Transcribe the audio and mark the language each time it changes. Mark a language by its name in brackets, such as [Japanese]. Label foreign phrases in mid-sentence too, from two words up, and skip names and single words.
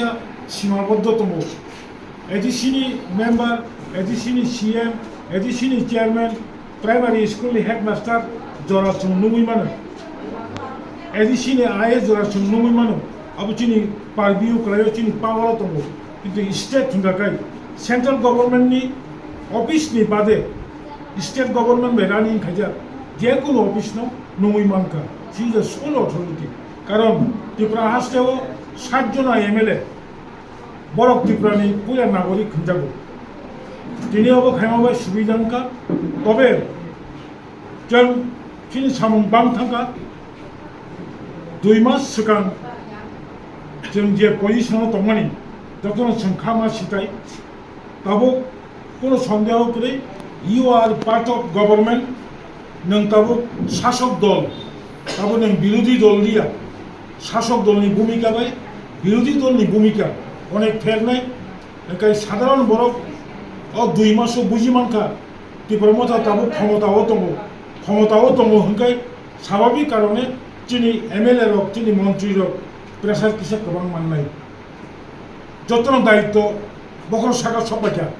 [Kok Borok] सीमाबद्ध दङ एडीसीनि मेम्बार एडीसीनि सीएम एडीसीनि चेयरमैन [English] primary school [Kok Borok] हेडमास्टार जरासुं नङै मानो एडीसीनि आइए जरासुं नङै मानो अब चिनि पारबिउ क्लायो चिनि पावार दङ किन्तु स्टेट थुंगाखाय [English] central government [Kok Borok] अफिसनि बादे [English] state government [Kok Borok] बेरानी खाजा जेकुनो ऑफिस नङै मानखा [English] she is a sole authority [Kok Borok] कारण त्रिपुरा हास्टेव 60 जना एमएलए बरक त्रिपुरानि पुरा नागरिक होनजागौ दिनैयावबो खायमाबाय सुबिदांखा तबे जों फिन सामुं बांथांखा 2 मास सिगां जों जे पजिशनाव दंमोन जतन सोंखामा सिथाय ताबो कोनो सन्देह गैयै [English] You are part of government, [Kok Borok] नों ताबो शासक दल, ताबो नों विरोधी दल लिया, शासक दल नि भूमिका बाय, विरोधी दल नि भूमिका, अनेक फेरनाय, नोंखाय साधारण बरक, और 2 मासो बुझी मानखा, त्रिपुरा मथा ताबो क्षमताओ दङ होनखाय स्वाभाविक कारणे चिनि एमएलए रक चिनि मंत्री रक प्रेसार किसा गोबां माननाय जतन दायित्व बखर सागा सबायखा